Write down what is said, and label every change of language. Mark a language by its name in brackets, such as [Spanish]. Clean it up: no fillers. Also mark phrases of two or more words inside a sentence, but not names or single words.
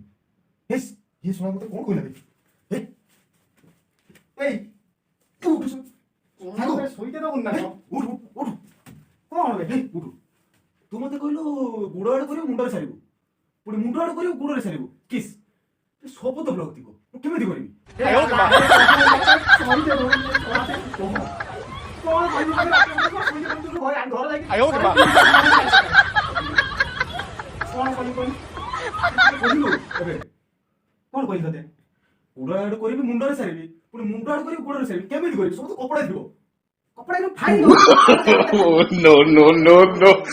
[Odia] ହେସ୍ ଇଏ ଶୁଣା ମତେ କଣ କହିଲା ବେ? ଏଇ ତୁ ଉଠୁ ଶୁଣ। ସାଙ୍ଗ, ଶୋଇତେ ଦବୁନି ନା ଉଠୁ ଉଠୁ ଉଠୁ କଣ ବେ ଉଠୁ ତୁ ମତେ କହିଲୁ ଗୋଡ଼ ଆଡ଼ୁ କରିବୁ ମୁଣ୍ଡରେ ସାରିବୁ ପୁଣି ମୁଣ୍ଡ ଆଡ଼ୁ କରିବୁ ଗୋଡ଼ରେ ସାରିବୁ କିସ୍ ଏ ସବୁ ତ ବ୍ଲଗ ଥିବ ମୁଁ କେମିତି କରିବି? [Hindi] आयो रे माँ आयो रे माँ [Odia] କହିଲୁ ଏବେ କଣ କହିଲି ତତେ ଗୋଡ଼ ଆଡ଼ୁ କରିବି ମୁଣ୍ଡରେ ସାରିବି ପୁଣି ମୁଣ୍ଡ ଆଡ଼ୁ କରିବି ଗୋଡ଼ରେ ସାରିବି କେମିତି କରିବି ସବୁ ତ କପଡ଼ା ଥିବ। କପଡ଼ା ଫାଡ଼ି [English] no no no no